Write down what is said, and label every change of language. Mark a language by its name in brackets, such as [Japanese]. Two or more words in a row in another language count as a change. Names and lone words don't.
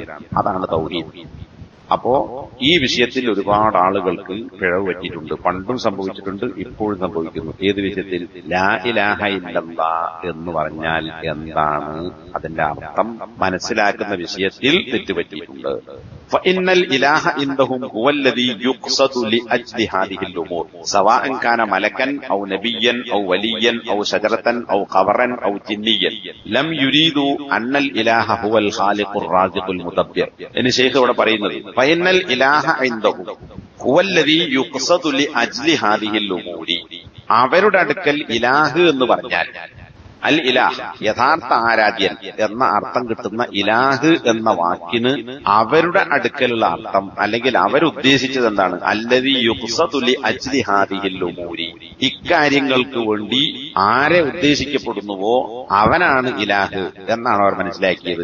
[Malayalam] അതാണ് തൗഹീദ്. അപ്പോ ഈ വിഷയത്തിൽ ഒരുപാട് ആളുകൾക്ക് പിഴവ് പറ്റിയിട്ടുണ്ട്. പണ്ടും സംഭവിച്ചിട്ടുണ്ട്, ഇപ്പോഴും സംഭവിക്കുന്നു. ഏത് വിഷയത്തിൽ? [Arabic] لا إله إلا الله [Malayalam] എന്ന് പറഞ്ഞാൽ എന്താണ് അതിന്റെ അർത്ഥം മനസ്സിലാക്കുന്ന വിഷയത്തിൽ തെറ്റുപറ്റിയിട്ടുണ്ട്. [Arabic] فإن الإله عندهم هو الذي يقصد لأجل هذه الأمور سواء كان ملكا أو نبيا أو وليا أو شجرة أو قبرا أو جنيا لم يريدوا أن الإله هو الخالق الرازق المدبر. إن شيخ [Malayalam] ഇവിടെ പറയുന്നത് [Arabic] فإن الإله عندهم هو الذي يقصد لأجل هذه الأمور, [Malayalam] അവരുടെ അടുക്കൽ ഇലാഹ് എന്ന് പറഞ്ഞാൽ [Arabic] الإله [Malayalam] യഥാർത്ഥ ആരാധ്യൻ എന്ന അർത്ഥം കിട്ടുന്ന ഇലാഹ് എന്ന വാക്കിന് അവരുടെ അടുക്കലുള്ള അർത്ഥം അല്ലെങ്കിൽ അവരുദ്ദേശിച്ചത് എന്താണ്? [Arabic] الذي يقصد لأجل هذه الأمور, [Malayalam] ഇക്കാര്യങ്ങൾക്ക് വേണ്ടി ആരെ ഉദ്ദേശിക്കപ്പെടുന്നുവോ അവനാണ് ഇലാഹ് എന്നാണ് അവർ മനസ്സിലാക്കിയത്.